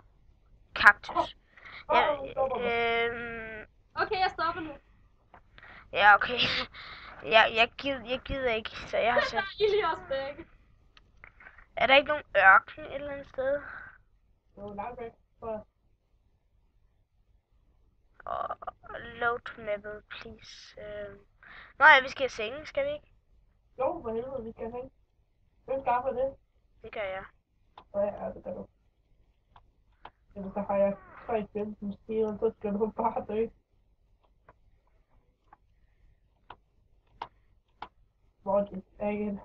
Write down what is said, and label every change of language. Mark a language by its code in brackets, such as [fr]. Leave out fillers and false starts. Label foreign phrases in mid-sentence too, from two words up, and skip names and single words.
[da] Kaktus. Okay, jeg stopper nu. Ja, okay. Jeg gider ikke, så jeg har sat... I lige os begge. Er der ikke nogen ørken et eller andet sted? Jo, langt væk. [en] Load map, please. [da] Nej, vi skal have senge, skal vi ikke? Jo, for helvede, vi skal have. Hvem skaffer det? Det gør jeg. Ja, det gør du. Jamen, så har jeg 3-15 stiger, så skal du bare dø. Hvor det er ikke